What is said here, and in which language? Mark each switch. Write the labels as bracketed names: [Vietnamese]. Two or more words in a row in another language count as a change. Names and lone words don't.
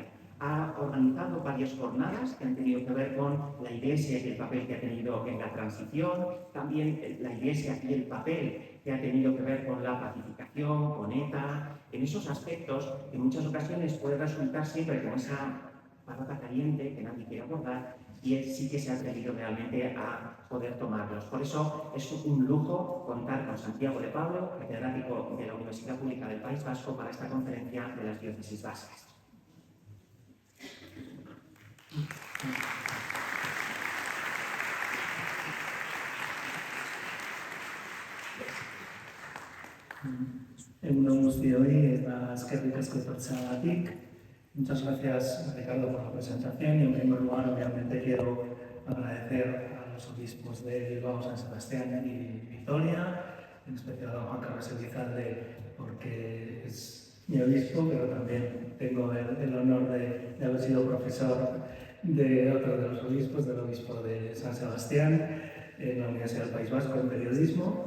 [Spanish] Ha organizado varias jornadas que han tenido que ver con la Iglesia y el papel que ha tenido en la transición, también la Iglesia y el papel que ha tenido que ver con la pacificación, con ETA, en esos aspectos que en muchas ocasiones puede resultar siempre como esa patata caliente que nadie quiere abordar, y él sí que se ha atrevido realmente a poder tomarlos. Por eso es un lujo contar con Santiago de Pablo, catedrático de la Universidad Pública del País Vasco, para esta conferencia de las diócesis vascas. [Basque] Egun on guztioi eta eskerrik asko etortzeagatik. [Spanish] Muchas gracias, Ricardo, por la presentación y en primer lugar, obviamente, quiero agradecer a los obispos de Bilbao, San Sebastián y Vitoria, en especial a Juan Carlos Elizalde, porque es mi obispo, pero también tengo el honor de haber sido profesor de otro de los obispos, del obispo de San Sebastián, en la Universidad del País Vasco, en periodismo.